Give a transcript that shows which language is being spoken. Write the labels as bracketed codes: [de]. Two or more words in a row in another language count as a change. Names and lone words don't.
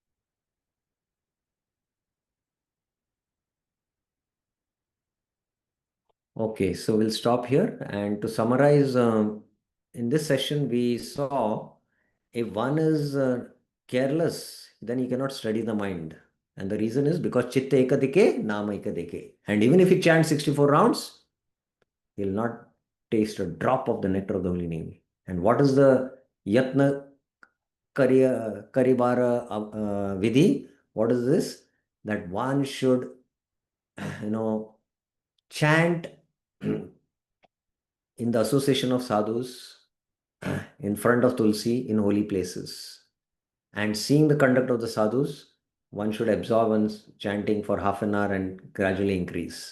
[en] Okay, so we'll stop here. And to summarize, in this session, we saw if one is careless, then he cannot study the mind. And the reason is because [bn] chitta ekadike, nama ekadike. [en] And even if he chants 64 rounds, he'll not taste a drop of the nectar of the holy name. And what is the [bn] yatna karibara vidhi? [en] What is this? That one should, chant in the association of sadhus, in front of Tulsi, in holy places. And seeing the conduct of the sadhus, one should absorb one's chanting for half an hour and gradually increase.